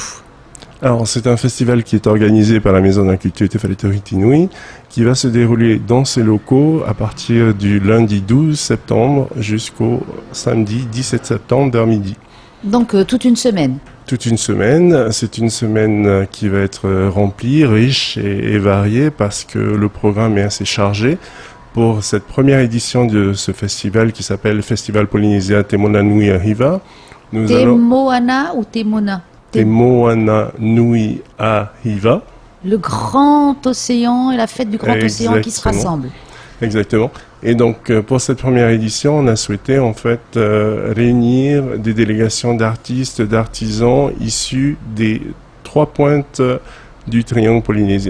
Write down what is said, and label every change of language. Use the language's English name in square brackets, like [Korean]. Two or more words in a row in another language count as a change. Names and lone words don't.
[French] Alors, c'est un festival qui est organisé par la Maison de la Culture Tefaletori Tinui, qui va se dérouler dans ses locaux à partir du lundi 12 septembre jusqu'au samedi 17 septembre vers midi. Donc, toute une semaine. Toute une semaine. C'est une semaine qui va être remplie, riche et variée parce que le programme est assez chargé. Pour cette première édition de ce festival qui s'appelle Festival Polynésien Te Moana Nui Ahiva, Te Moana ou Te Mona? Te Moana Nui Ahiva. Le grand océan et la fête du grand océan qui se rassemblent. Exactement. Et donc, pour cette première édition, on a souhaité en fait réunir des délégations d'artistes, d'artisans issus des 3 pointes du triangle polynésien.